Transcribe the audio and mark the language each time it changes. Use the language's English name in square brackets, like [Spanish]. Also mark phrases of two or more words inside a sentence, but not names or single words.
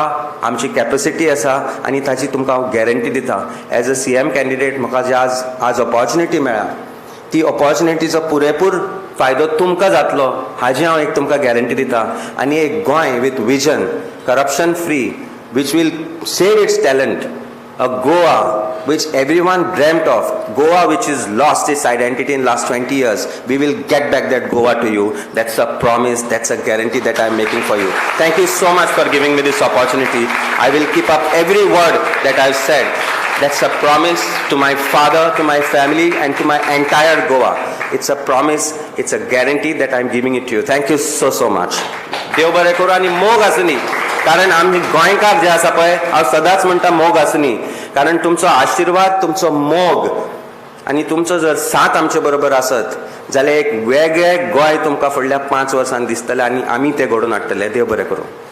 [Konkani] आमची कॅपॅसिटी आसा आनी ताची तुमकां हांव गॅरंटी दिता. [English] as a CM candidate [Konkani] म्हाका जी आज ऑपॉर्च्युनिटी मेळ्ळा, ती ऑपॉर्च्युनिटीचो पुरेपूर फायदो तुमकां जातलो हाजी हांव एक तुमकां गॅरंटी दिता. आनी एक [English] गोंय with vision, corruption free, which will save its talent, a Goa which everyone dreamt of, Goa which has lost its identity in last 20 years, we will get back that Goa to you. That's a promise, that's a guarantee that I am making for you. Thank you so much for giving me this opportunity. I will keep up every word that I've said. That's a promise to my father, to my family and to my entire Goa. It's a promise, it's a guarantee that I'm giving it to you. Thank you so much. [Konkani] देव बरें करूं आनी मोग आसुनी. कारण आमी गोंयकार जे आसा पळय, हांव सदांच म्हणटा मोग आसुनी. कारण तुमचो आशिर्वाद, तुमचो मोग आनी तुमचो जर साथ आमचे बरोबर आसत जाल्यार एक वेगळें गोंय तुमकां फुडल्या 5 वर्सांनी दिसतलें आनी आमी तें घडोवन हाडटले. देव बरें करूं.